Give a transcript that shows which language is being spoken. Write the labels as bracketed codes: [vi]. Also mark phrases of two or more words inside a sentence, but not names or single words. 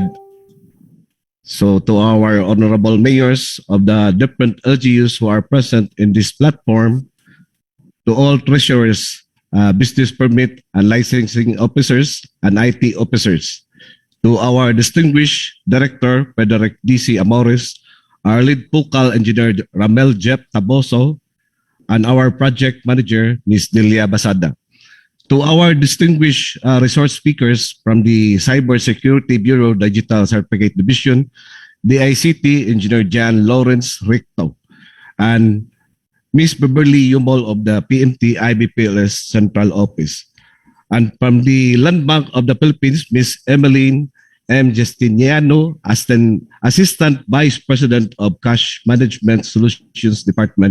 [en] So to our honorable mayors of the different LGUs who are present in this platform, to all treasurers, business permit and licensing officers and IT officers, to our distinguished director, Frederick DC Amores, our lead focal engineer, Ramel Jeff Taboso, and our project manager, Ms. Delia Basada. To our distinguished resource speakers from the Cybersecurity Bureau Digital Certificate Division, DICT Engineer Jan Lawrence Ricto, and Ms. Beverly Yumol of the PMT eBPLS Central Office. And from the Land Bank of the Philippines, Ms. Emeline M. Justiniano, Assistant Vice President of Cash Management Solutions Department.